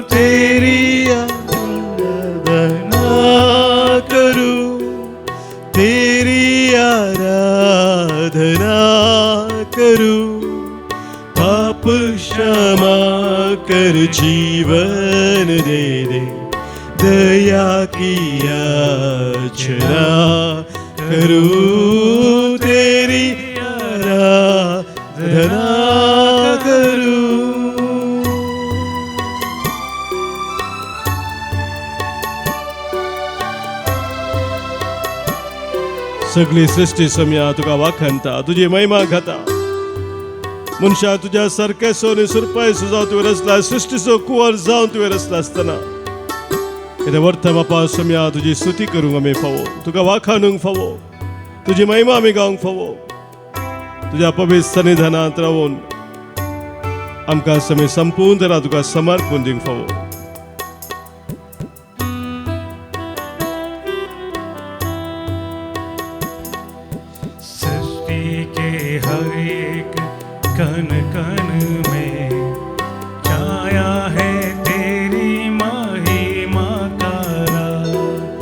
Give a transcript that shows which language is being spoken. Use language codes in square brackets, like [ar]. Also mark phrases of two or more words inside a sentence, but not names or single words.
[hi] तेरी आराधना करूं, तेरी आराधना करूं, पाप क्षमा कर जीवन दे दे। दया की याचना करूं, तेरी आराधना करूं। [kok] सगळी सृष्टी सम्या तुका वाखणता, तुझी महिमा घाता। मनशा तुझ्या सारकेसो आनी सुरपायसो जावन तुवें रचला, सृष्टीचो कुंवर जावन तुवें रचला आसतना कितें वर्थ बापा सम्या तुजी स्तुती करूंक आमी फावो, तुका वाखाणूंक फावो, तुजी महिमा आमी गावंक फावो। तुज्या पवित्र सन्निधानांत रावून आमकां समी संपूर्ण तरां तुका समर्पण दिवंक फावो। [hi] सृष्टि के हर एक कण कण में छाया है तेरी महिमा का राज।